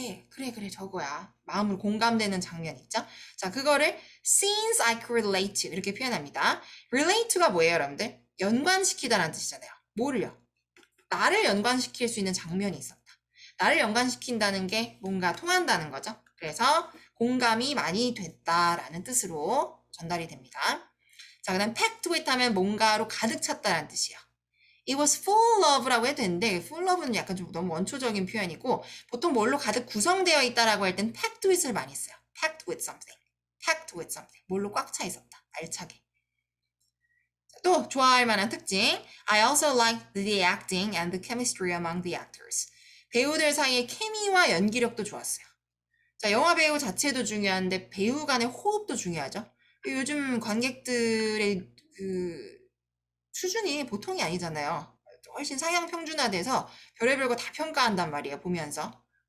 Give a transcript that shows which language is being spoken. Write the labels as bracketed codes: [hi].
[ko] 그래 저거야. 마음을 공감되는 장면 있죠? 자, 그거를 [en] scenes I could relate to [ko] 이렇게 표현합니다. relate to가 뭐예요, 여러분들? 연관시키다라는 뜻이잖아요. 뭐를요? 나를 연관시킬 수 있는 장면이 있었다. 나를 연관시킨다는 게 뭔가 통한다는 거죠. 그래서 공감이 많이 됐다라는 뜻으로 전달이 됩니다. 자, 그 다음 packed with 하면 뭔가로 가득 찼다라는 뜻이에요. [en] It was full of [ko] 라고 해도 되는데 full of는 약간 좀 너무 원초적인 표현이고 보통 뭘로 가득 구성되어 있다라고 할 땐 packed with을 많이 써요. [en] packed with something. packed with something. [ko] 뭘로 꽉 차 있었다. 알차게. 또 좋아할 만한 특징. [en] I also liked the acting and the chemistry among the actors. [ko] 배우들 사이의 케미와 연기력도 좋았어요. 자, 영화 배우 자체도 중요한데 배우 간의 호흡도 중요하죠. 요즘 관객들의 그 수준이 보통이 아니잖아요. 훨씬 상향 평준화돼서 별의별 거 다 평가한단 말이에요, 보면서.